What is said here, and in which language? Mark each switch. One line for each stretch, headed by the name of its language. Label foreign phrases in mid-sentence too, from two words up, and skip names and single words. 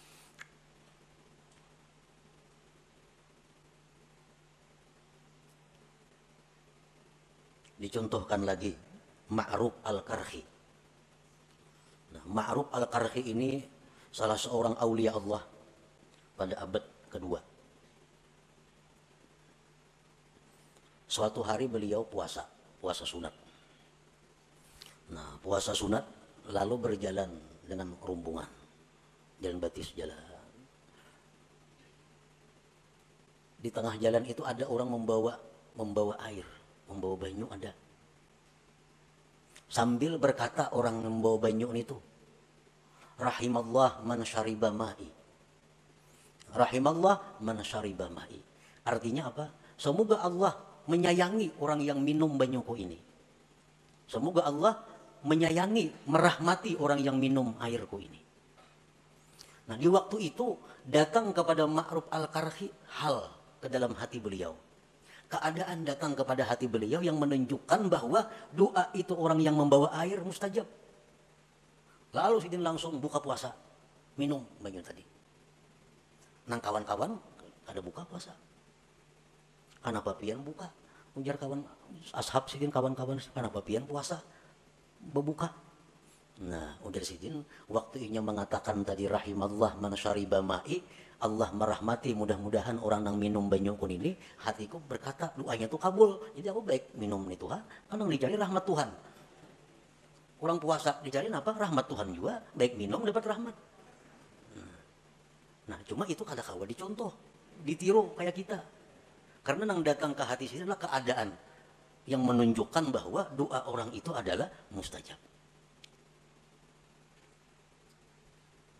Indonesian: Dicontohkan lagi Ma'ruf al-Qarhi. Nah, Ma'ruf al-Qarhi ini salah seorang aulia Allah pada abad kedua. Suatu hari beliau puasa sunat. Nah, puasa sunat lalu berjalan dengan rombongan.
Banjar: Jalan batis jalan.
Indonesian: Di tengah jalan itu ada orang membawa air, membawa banyu ada. Sambil berkata orang membawa banyu itu,
Arabic: رحم الله من شرب مائي. رحم الله من شرب مائي.
Indonesian: Artinya apa? Semoga Allah menyayangi orang yang minum banyuku ini. Semoga Allah menyayangi, merahmati orang yang minum airku ini. Nah, di waktu itu datang kepada Ma'ruf al-Qarhi hal ke dalam hati beliau. Keadaan datang kepada hati beliau yang menunjukkan bahwa doa itu orang yang membawa air mustajab. Lalu sidin langsung buka puasa, minum banyu tadi. Nang kawan-kawan ada buka puasa. Kenapa pian buka? Ujar kawan ashab sidin kawan-kawan, kenapa pian puasa? Berbuka. Nah, ujar sidin waktunya mengatakan tadi
Arabic: رحم الله من شرب مائي,
Indonesian: Allah merahmati mudah-mudahan orang yang minum banyu kun ini, hatiku berkata doanya tuh kabul. Jadi aku baik minum itu kan dicari rahmat Tuhan. Orang puasa dicari apa? Rahmat Tuhan juga, baik minum dapat rahmat. Nah, cuma itu
Banjar: kada kawa
Indonesian: dicontoh, ditiru kayak kita. Karena yang datang ke hati sini adalah keadaan yang menunjukkan bahwa doa orang itu adalah mustajab.